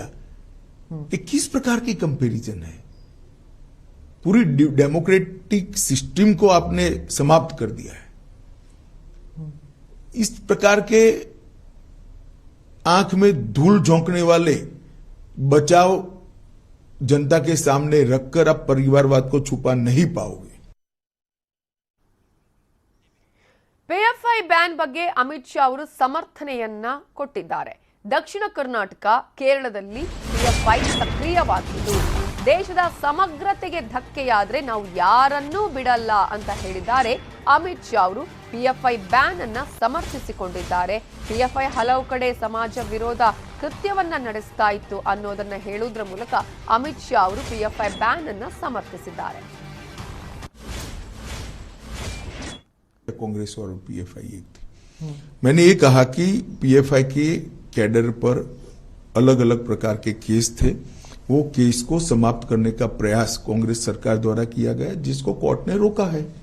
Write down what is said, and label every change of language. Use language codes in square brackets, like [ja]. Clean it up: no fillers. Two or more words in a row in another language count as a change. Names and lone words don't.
[hi] ये किस प्रकार की कंपैरिजन है? पूरी [en] democratic system [hi] को आपने समाप्त कर दिया है। इस प्रकार के आंख में धूल झोंकने वाले बचाव जनता के सामने रखकर आप परिवारवाद को छुपा नहीं पाओगे। [kn] ಪಿಎಫ್ಐ ಬ್ಯಾನ್ ಬಗ್ಗೆ ಅಮಿತ್ ಶಾ ಅವರು ಸಮರ್ಥನೆಯನ್ನ ಕೊಟ್ಟಿದ್ದಾರೆ. ದಕ್ಷಿಣ ಕರ್ನಾಟಕ, ಕೇರಳದಲ್ಲಿ ಪಿಎಫ್ಐ ಸಕ್ರಿಯವಾಗಿದ್ದು ದೇಶದ ಸಮಗ್ರತೆಗೆ ಧಕ್ಕೆಯಾದ್ರೆ ನಾವು ಯಾರನ್ನೂ ಬಿಡಲ್ಲ ಅಂತ ಹೇಳಿದ್ದಾರೆ ಅಮಿತ್ ಶಾ ಅವರು. ಪಿಎಫ್ಐ ಬ್ಯಾನ್ ಅನ್ನ ಸಮರ್ಥಿಸಿಕೊಂಡಿದ್ದಾರೆ. ಪಿಎಫ್ಐ ಹಲವು ಕಡೆ ಸಮಾಜ ವಿರೋಧ ಕೃತ್ಯವನ್ನ ನಡೆಸ್ತಾ ಇತ್ತು ಅನ್ನೋದನ್ನ ಹೇಳುವುದರ ಮೂಲಕ ಅಮಿತ್ ಶಾ ಅವರು ಪಿಎಫ್ಐ ಬ್ಯಾನ್ ಅನ್ನ ಸಮರ್ಥಿಸಿದ್ದಾರೆ. [hi] कांग्रेस और पीएफआई एक थी। मैंने ये कहा कि पीएफआई के कैडर पर अलग अलग प्रकार के केस थे, वो केस को समाप्त करने का प्रयास कांग्रेस सरकार द्वारा किया गया जिसको कोर्ट ने रोका है।